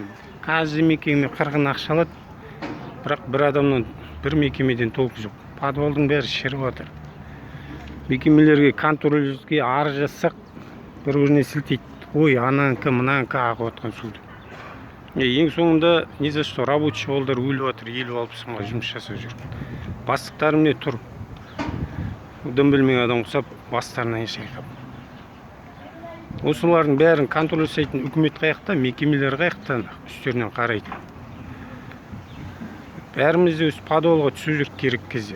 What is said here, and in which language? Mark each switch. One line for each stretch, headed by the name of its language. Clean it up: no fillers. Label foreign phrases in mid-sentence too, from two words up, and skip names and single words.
Kazakh: Каждый мекеме 40 ақша алады. Бірақ бір адамнан бір мекемеден толық жоқ. Подвалдың бәрі шіріп жатыр. Мекемелерге контрольге арыз жазсақ, бір-біріне сілтейді. Ой, ананікі, мынанікі ағып отқан суды. Ең соңында
Russian: не за что рабочий
Kazakh: балдар өліп жатыр, 50-60 мыңға жұмыс жасап жүр. Бастықтары міне тұр. Дым білмеген адам құсап, бастарынан шайқап. Осылардың бәрін контроль жасайтын үкімет қаяқта, мекемелер қаяқта үстерінен қарайды. Бәрімізде өз подвалға түсірек керек кезде.